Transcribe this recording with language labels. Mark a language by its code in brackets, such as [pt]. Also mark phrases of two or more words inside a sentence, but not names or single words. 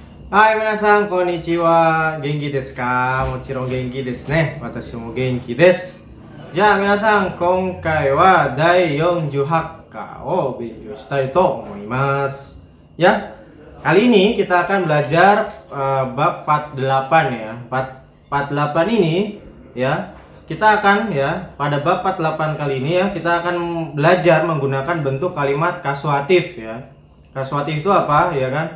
[ja] はい、皆さん、こんにちは。元気ですか？もちろん元気ですね。私も元気です。じゃあ、皆さん、今回は第48課を勉強したいと思います。 [id] Ya, kali ini kita akan belajar bab 48 ya. 48 ini ya, kita akan ya, pada bab 48 kali ini ya, kita akan belajar menggunakan bentuk kalimat kasuatif ya. Kasuatif itu apa ya kan?